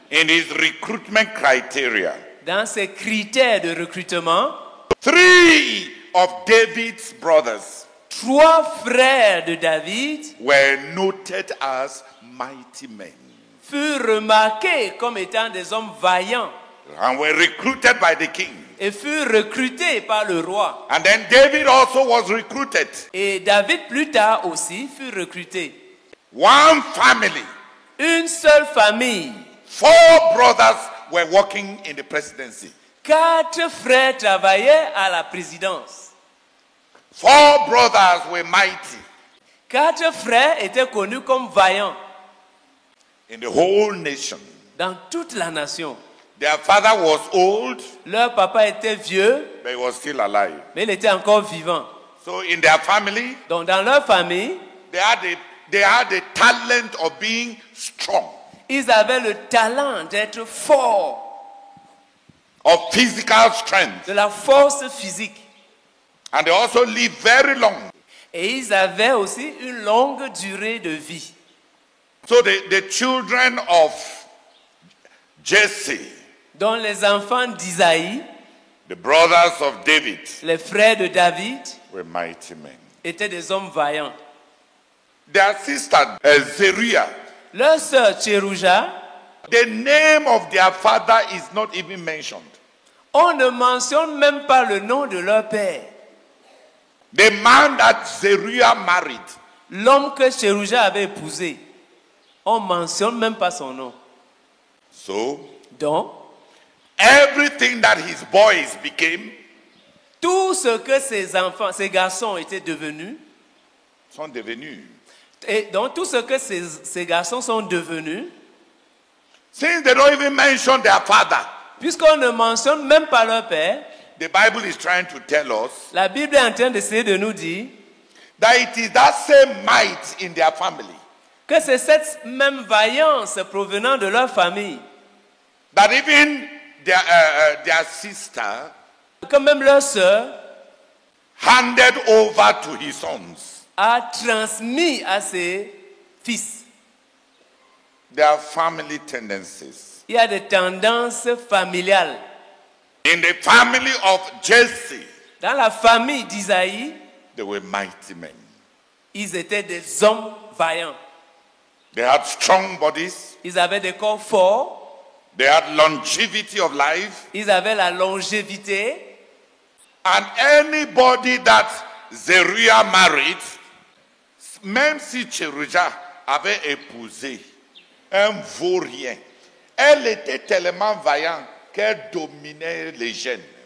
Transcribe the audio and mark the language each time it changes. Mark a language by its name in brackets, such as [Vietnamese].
[English] in his recruitment criteria, [French] dans ses critères de recrutement, [English] 3 of David's brothers [French] 3 frères de David [English] were noted as mighty men [French] furent remarqués comme étant des hommes vaillants [English] and were recruited by the king. [French] et furent recrutés par le roi. [English] And then David also was recruited. [French] Et David plus tard aussi fut recruté. [English] One family, [French] Une seule famille, [English] 4 brothers were working in the presidency. [French] 4 frères travaillaient à la présidence. [English] 4 brothers were mighty [French] 4 frères étaient connus comme vaillants [English] in the whole nation. [French] dans toute la nation. [English] Their father was old, [French] Leur papa était vieux, [English] but he was still alive. [French] mais il était encore vivant. [English] So in their family, [French] Donc dans leur famille, [English] they had the talent of being strong, [French] ils avaient le talent d'être forts, [English] of physical strength, [French] de la force physique. [English] and they also lived very long. [French] Et ils avaient aussi une longue durée de vie. [English] So the children of Jesse, [French] Dont les enfants d'Isaïe, [English] the brothers of David, [French] les frères de David, [English] were mighty men. [French] étaient des hommes vaillants. [English] Their sister Zeruiah, [French] Leur sœur Tcherouja, [English] the name of their father is not even mentioned. [French] on ne mentionne même pas le nom de leur père. [English] The man that Zeruiah married, [French] L'homme que Tcherouja avait épousé, on ne mentionne même pas son nom. [English] so [French] Donc, [English] everything that his boys became [French] tout ce que ces enfants, ces garçons étaient devenus, sont devenus. et donc tout ce que ces garçons sont devenus, [English] Since they don't even mention their father, [French] puisqu'on ne mentionne même pas leur père, [English] the Bible is trying to tell us [French] la Bible est en train d'essayer de nous dire [English] that it is that same might in their family [French] que c'est cette même vaillance provenant de leur famille, [English] that even their sister [French] que même leur sœur [English] handed over to his sons. [French] a transmis à ses fils. [English] Their family tendencies. [French] Il y a des tendances familiales. [English] In the family of Jesse, [French] Dans la famille d'Isaïe, [English] they were mighty men. [French] ils étaient des hommes vaillants. [English] They had strong bodies. [French] Ils avaient des corps forts, [English] They had longevity of life. [French] ils avaient la longévité. [English] And anybody that Zeruiah married, [French] même si Tcherouja avait épousé un vaurien, elle était tellement vaillante qu'elle dominait les jeunes.